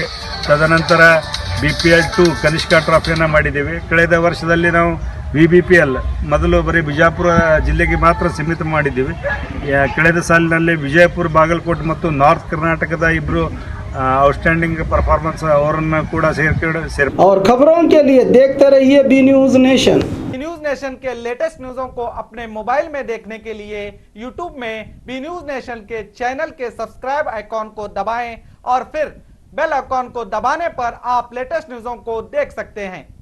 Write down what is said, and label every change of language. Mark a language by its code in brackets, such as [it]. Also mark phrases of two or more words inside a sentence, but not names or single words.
[kn] ತದನಂತರ BPL 2 ಕನಿಷ್ಕಾ ಟ್ರಾಫಿಯನ್ನು ಮಾಡಿದ್ದೀವಿ. ಕಳೆದ ವರ್ಷದಲ್ಲಿ ನಾವು VBPL ಮೊದಲು ಬರೀ ಬಿಜಾಪುರ ಜಿಲ್ಲೆಗೆ ಮಾತ್ರ ಸೀಮಿತ ಮಾಡಿದ್ದೀವಿ. ಕಳೆದ ಸಾಲಿನಲ್ಲಿ ವಿಜಯಪುರ, ಬಾಗಲಕೋಟೆ ಮತ್ತು ನಾರ್ತ್ ಕರ್ನಾಟಕದ ಇಬ್ಬರು [en] outstanding performance [kn] ಅವರನ್ನು ಕೂಡ ಸೇರ್ [hi] और खबरों के लिए देखते रहिए बी न्यूज नेशन। न्यूज नेशन के लेटेस्ट न्यूज़ों को अपने मोबाइल में देखने के लिए यूट्यूब में बी न्यूज नेशन के चैनल के [en] subscribe icon [hi] को दबाएं और फिर [en] bell icon [hi] को दबाने पर आप लेटेस्ट न्यूज़ों को देख सकते हैं।